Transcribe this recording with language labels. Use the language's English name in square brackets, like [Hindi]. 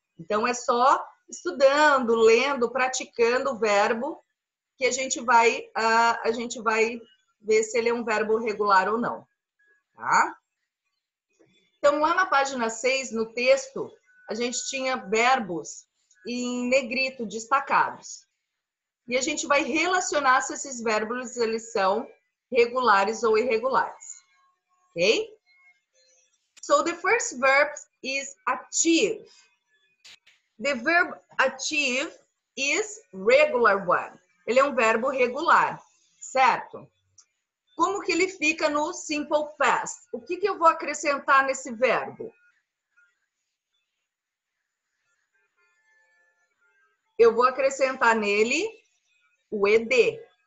[Portuguese] Então, é só estudando, lendo, praticando o verbo que a gente vai ver se ele é um verbo regular ou não, tá? Então, lá na página 6, no texto, a gente tinha verbos em negrito, destacados. E a gente vai relacionar se esses verbos eles são regulares ou irregulares. Ok? [English] So, the first verb is achieve. The verb achieve is regular one. [Portuguese] Ele é um verbo regular, certo? Como que ele fica no simple past? O que eu vou acrescentar nesse verbo? Eu vou acrescentar nele o ed.